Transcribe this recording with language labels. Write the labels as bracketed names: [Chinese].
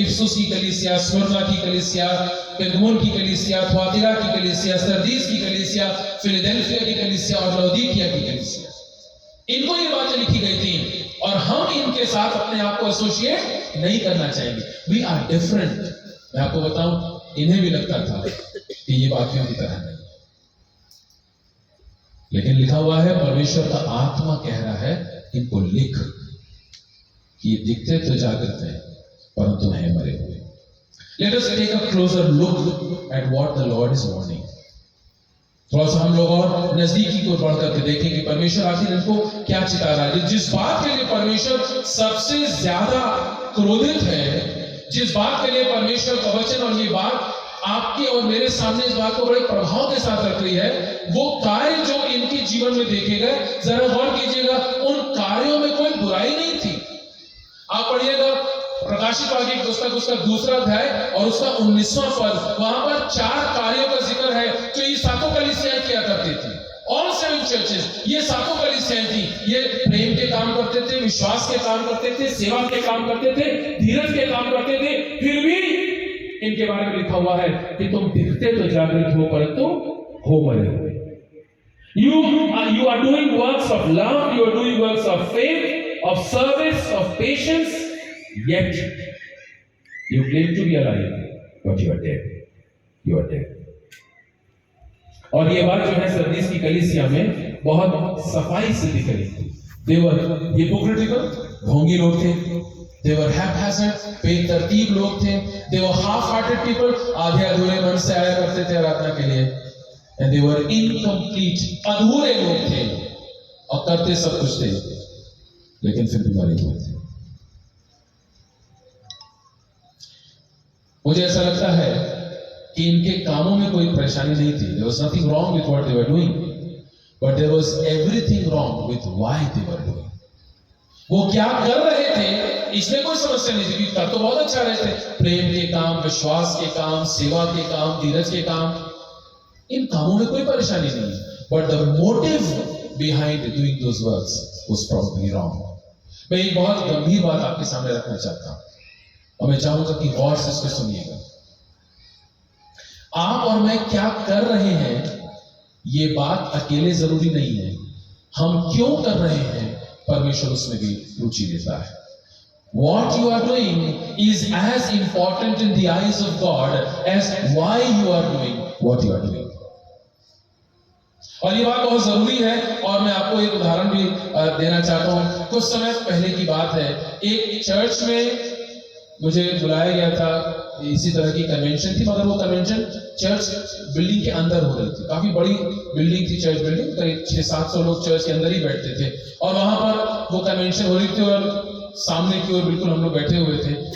[Hindi] इफिसुस की कलीसिया, स्मुर्ना की कलीसिया, पेरगमुन की कलीसिया, थुआतिरा की कलीसिया, सरदीस की कलीसिया, फिलाडेल्फिया की कलीसिया और लौदीकिया की कलीसिया, इनको ये बातें लिखी गई थी और हम इनके साथ अपने आप को एसोसिएट नहीं करना चाहेंगे। [English] We are different. [Hindi] मैं आपको बताऊं, इन्हें भी लगता था कि ये बाकियों की तरह नहीं, लेकिन लिखा हुआ है, परमेश्वर का आत्मा कह रहा है इनको लिख कि ये दिखते तो जागृत हैं परंतु हैं मरे हुए। [English] Let us take a closer look at what the Lord is warning. [Hindi] थोड़ा सा हम लोग और नजदीकी को बढ़ करके देखें कि परमेश्वर आखिर इनको क्या चिता रहा है। जिस बात के लिए परमेश्वर सबसे ज्यादा क्रोधित है, जिस बात के लिए परमेश्वर का वचन और ये बात आपके और मेरे सामने इस बात को बड़े प्रभाव के साथ रख रही है, वो कार्य जो इनके जीवन में देखे गए, जरा गौर कीजिएगा, उन कार्यों में कोई बुराई नहीं थी। आप पढ़िएगा प्रकाशित वाक्य की पुस्तक उसका 2 अध्याय और उसका 19वां पद, वहां पर 4 कार्यों का जिक्र है जो ये 7 कलीसियाएं किया करती थी। [English] all 7 churches, [Hindi] ये 7 कलीसियाएं थी। ये प्रेम के काम करते थे, विश्वास के काम करते थे, सेवा के काम करते थे, धीरज के काम करते थे। फिर भी इनके बारे में लिखा हुआ है कि तुम दिखते तो जागृत हो परंतु हो मरे हुए। [English] You are doing works of love, you are doing works of faith, of service, of patience, yet you claim to be alive, but you are dead. You are dead. [Hindi] और ये बात जो है सरदीस की कलीसिया में बहुत सफाई से दिख रही थी। [English] They were hypocritical, [Hindi] ढोंगी लोग थे। [English] They were haphazard, [Hindi] बेतरतीब लोग थे। [English] They were half-hearted people, [Hindi] आधे अधूरे मन से आया करते थे आराधना के लिए। [English] And they were incomplete, [Hindi] अधूरे लोग थे और करते सब कुछ थे, लेकिन फिर भी मरे हुए थे। मुझे ऐसा लगता है कि इनके कामों में कोई परेशानी नहीं थी। [English] There was nothing wrong with what they were doing, but there was everything wrong with why they were doing. [Hindi] वो क्या कर रहे थे इसमें कोई समस्या नहीं थी, कर तो बहुत अच्छा रहे थे। प्रेम के काम, विश्वास के काम, सेवा के काम, धीरज के काम, इन कामों में कोई परेशानी नहीं है। [English] But the motive behind doing those works was probably wrong. [Hindi] मैं एक बहुत गंभीर बात आपके सामने रखना चाहता हूं और मैं चाहूंगा कि गौर से इसको सुनिएगा। आप और मैं क्या कर रहे हैं ये बात अकेले जरूरी नहीं है, हम क्यों कर रहे हैं परमेश्वर उसमें भी रुचि लेता है। [English] What you are doing is as important in the eyes of God as why you are doing what you are doing. [Hindi] और ये बात बहुत जरूरी है और मैं आपको एक उदाहरण भी देना चाहता हूं। कुछ समय पहले की बात है, एक चर्च में मुझे बुलाया गया था, इसी तरह की कन्वेंशन थी, मगर वो कन्वेंशन चर्च बिल्डिंग के अंदर हो रही थी। काफी बड़ी बिल्डिंग थी चर्च बिल्डिंग, करीब 600-700 लोग चर्च के अंदर ही बैठते थे और वहां पर वो कन्वेंशन हो रही थी और सामने की ओर बिल्कुल हम लोग बैठे हुए थे।